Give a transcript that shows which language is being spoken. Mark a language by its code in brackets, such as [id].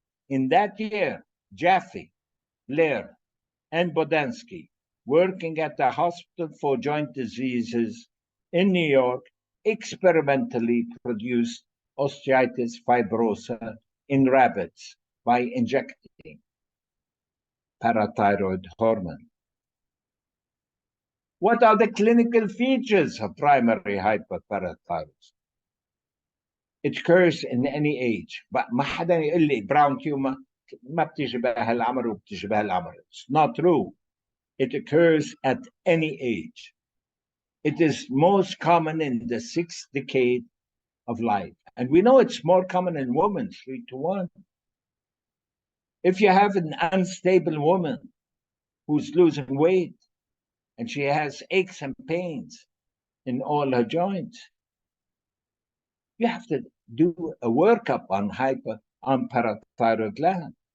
[en] In that year, Jaffe, Blair, and Bodansky, working at the Hospital for Joint Diseases in New York, experimentally produced osteitis fibrosa in rabbits by injecting parathyroid hormone. What are the clinical features of primary hyperparathyroidism? It occurs in any age. [ar] ما حدا يقول لي brown tumor ما بتيجي بهالعمر وبتيجي بهالعمر. [en] It's not true. It occurs at any age. It is most common in the 6th decade of life. And we know it's more common in women, 3-1. If you have an unstable woman who's losing weight and she has aches and pains in all her joints, you have to do a workup on parathyroid gland.